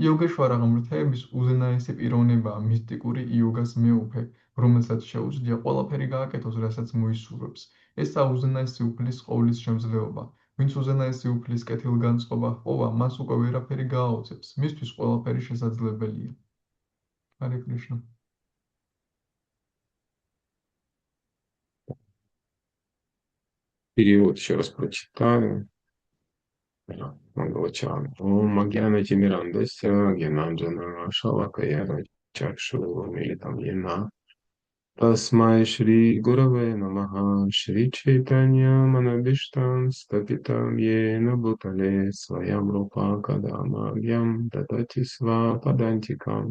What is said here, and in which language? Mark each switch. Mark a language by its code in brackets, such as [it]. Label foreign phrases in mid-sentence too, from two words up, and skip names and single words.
[ka] იოგეშვარა ღმრთების უზენაესი პიროვნებაა მისტიკური იოგას მეუფე, რომელსაც შეუძლია ყველაფერი გააკეთოს, რასაც მოისურვებს. ესაა უზენაესი უფლის ყოვლის შემძლეობა. ვინც უზენაესი უფლის კეთილგანწყობა ჰპოვა, მას უკვე ვერაფერი გააოცებს. მისთვის ყველაფერი შესაძლებელია. ჰარე კრიშნა. [ru] Перевод еще раз прочитаю. Мангалачан. [sa] ॐ अज्ञान तिमिरान्धस्य, ज्ञानाञ्जन, शलाकया, चक्षुर्, उन्मीलितं येन. तस्मै श्री गुरवे नमः, श्री चैतन्य मनोऽभीष्टं, स्थापितं येन भूतले, स्वयं रूपः कदा, मह्यं, ददाति स्व पदान्तिकम्.